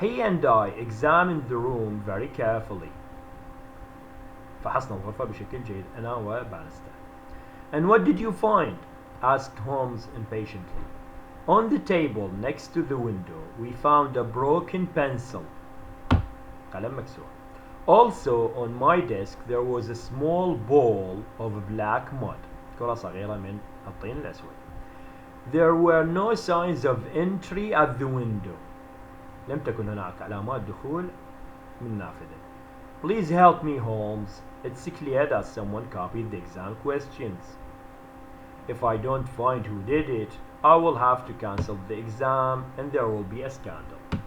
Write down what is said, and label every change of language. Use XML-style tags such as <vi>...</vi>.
<en>He and I examined the room very carefully.</en> <ar>فحصنا الغرفة بشكل جيد أنا وبانستر.</ar> <en>And what did you find? Asked Holmes impatiently. On the table next to the window we found a broken pencil.</en> <ar>قلم مكسور.</ar> <en>Also on my desk there was a small ball of black mud.</en> <ar>كرة صغيرة من الطين الأسود.</ar> <en>There were no signs of entry at the window.</en> <ar>لم تكن هناك علامات دخول من نافذة.</ar> <en>Please help me, Holmes. It's clear that someone copied the exam questions. If I don't find who did it, I will have to cancel the exam and there will be a scandal.</en>